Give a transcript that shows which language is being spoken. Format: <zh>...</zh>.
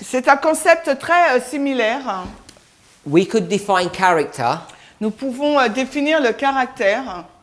<fr>C'est un concept très similaire.</fr> <en>We could define character</en> <fr>Nous pouvons définir le caractère.</fr>